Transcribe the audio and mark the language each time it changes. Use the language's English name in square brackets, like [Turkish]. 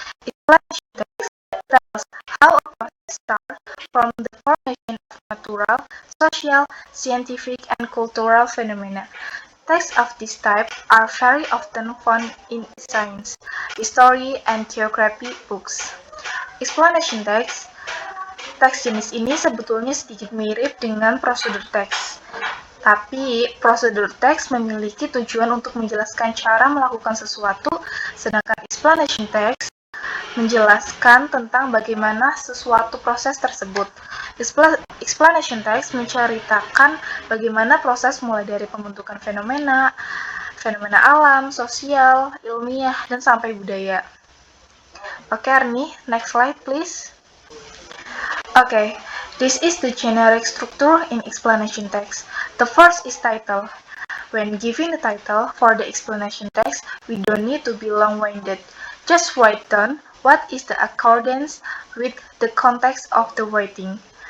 [English] Explanation text tells how a process starts from the formation of natural, social, scientific, and cultural phenomena. Texts of this type are very often found in science, history, and geography books. Explanation text. [Indonesian] Teks jenis ini sebetulnya sedikit mirip dengan prosedur teks. Tapi, prosedur teks memiliki tujuan untuk menjelaskan cara melakukan sesuatu, sedangkan explanation text menjelaskan tentang bagaimana sesuatu proses tersebut. Explanation text menceritakan bagaimana proses mulai dari pembentukan fenomena alam, sosial, ilmiah, dan sampai budaya. [English] Oke, Arni, next slide please. Okay, this is the generic structure in explanation text. The first is title. When giving the title for the explanation text, we don't need to be long-winded. Just write down what is the accordance with the context of the writing.